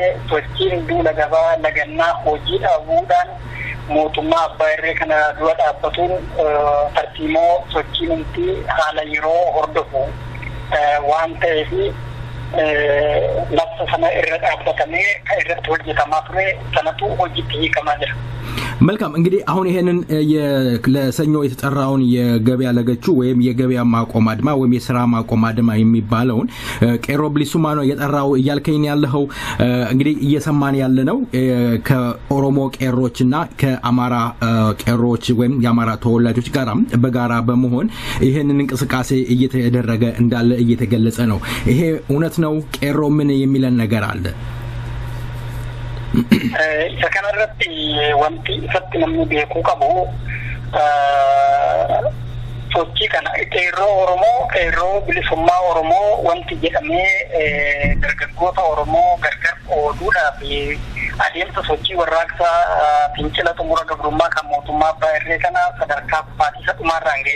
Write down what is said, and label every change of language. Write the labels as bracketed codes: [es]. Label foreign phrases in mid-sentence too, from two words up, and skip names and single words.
[om] Sochiin duula gabaa lagannaa hojii dhaabuudhaan mootummaa abbaa irree kana dura dhaabbatuun tartiimoo sochiinumti haala yeroo hordofu waan ta'eef labsa sana irra dhaabbatamee kan irratti hojjetamaa ture sanatu hojiitti hiikamaa jira. [am] መልካም እንግዲህ አሁን ይሄንን ለሰኞ የተጠራውን የገበያ ለገቹ ወይም የገበያ ማቆም አድማ ወይም የሥራ ማቆም አድማ የሚባለውን ቄሮ ብሊሱማ ነው የጠራው ያልከኝ ያለው እንግዲህ እየሰማን ያለነው ከኦሮሞ ቄሮችና ከአማራ ቄሮች ወይም የአማራ ተወላጆች ጋር በጋራ በመሆን ይሄንን እንቅስቃሴ እየተደረገ እንዳለ እየተገለጸ ነው። ይሄ እውነት ነው? ቄሮ ምን የሚለን ነገር አለ? [om] isa kanarratti wanti ifatti namni beekuu qabu sochii kana qeerroo bilisummaa Oromoo wanti jedhamee dargaggoota Oromoo gargar qooduudhaaf adeemsa sochii warraaqsaa fincila xumura gabrummaa kan mootummaa abbaa irree kana sadarkaa kufaatii isa dhumaarraan gahee